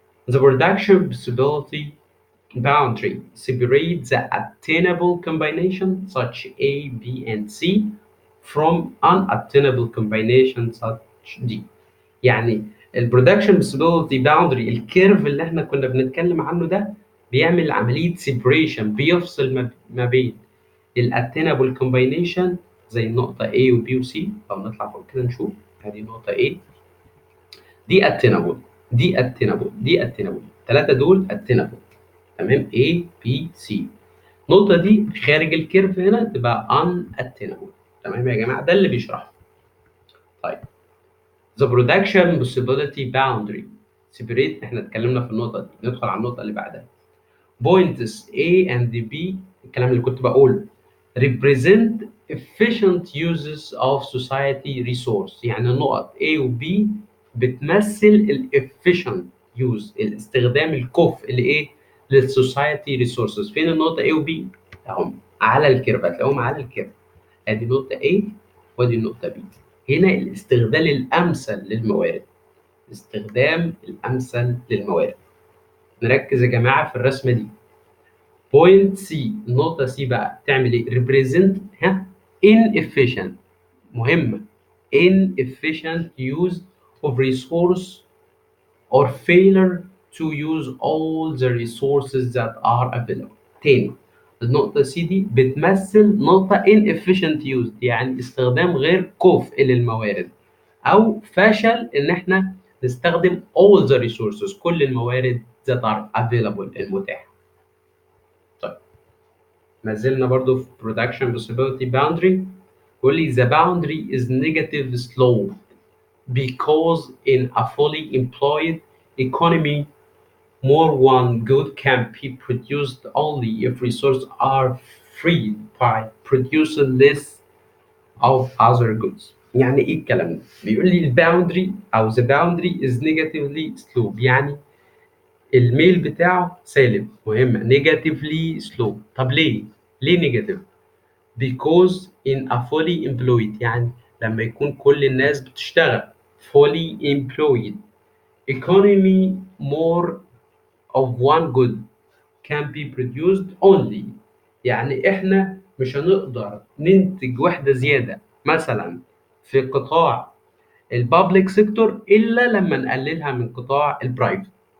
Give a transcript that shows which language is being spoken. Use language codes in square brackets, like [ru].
[en] The production possibility boundary separates the attainable combination such A, B, and C from unattainable combination such D. [ar] يعني البرودكشن possibility باوندري، الكيرف اللي احنا كنا بنتكلم عنه ده بيعمل عمليه سيبريشن، بيفصل ما بين الاتينابل كومباينيشن زي النقطه A و B و C. او نطلع فوق كده نشوف. ادي نقطه A، دي اتينابل، دي اتينابل، دي اتينابل، الثلاثه دول اتينابل. تمام، A B C. النقطه دي خارج الكيرف هنا تبقى ان اتينابل. تمام يا جماعه، ده اللي بيشرحه. طيب [en] the production possibility boundary separate، [ar] احنا اتكلمنا في النقطه دي، ندخل على النقطه اللي بعدها. [en] points A and B، [ar] الكلام اللي كنت بقوله، [en] represent efficient uses of society resource. [ar] يعني النقط A و B بتمثل ال efficient use، الاستخدام الكفء لايه؟ للسوسايتي ريسورسز. فين النقطه A و B؟ اهم على الكيرف، هتلاقيهم على الكيرف. ادي نقطه A وادي النقطه B. هنا الاستغلال الامثل للموارد، الاستخدام الامثل للموارد. نركز يا جماعه في الرسمه دي. [en] point C, [ar] النقطه سي بقى تعمل ايه؟ [en] represent inefficient، [ar] مهمه، [en] inefficient use of resource or failure to use all the resources that are available. [ar] تاني، النقطة سي دي بتمثل نقطة [en] inefficient use، [ar] يعني استخدام غير كفء للموارد، أو فشل إن إحنا نستخدم [en] all the resources، [ar] كل الموارد [en] that are available [ar] المتاحة. طيب ما زلنا برضو في production possibility boundary. يقول لي [en] the boundary is negative slope because in a fully employed economy more one good can be produced only if resources are freed by producing less of other goods. [ar] يعني ايه الكلام ده؟ بيقول لي الباوندري او [en] the boundary is negatively slope، [ar] يعني الميل بتاعه سالب، مهمة [en] negatively slope. [ar] طب ليه؟ ليه [en] negative؟ because in a fully employed، [ar] يعني لما يكون كل الناس بتشتغل [en] fully employed economy more of one good can be produced only. [ar] يعني احنا مش هنقدر ننتج وحدة زيادة مثلا في قطاع البابليك سيكتور الا لما نقللها من قطاع البرايفت.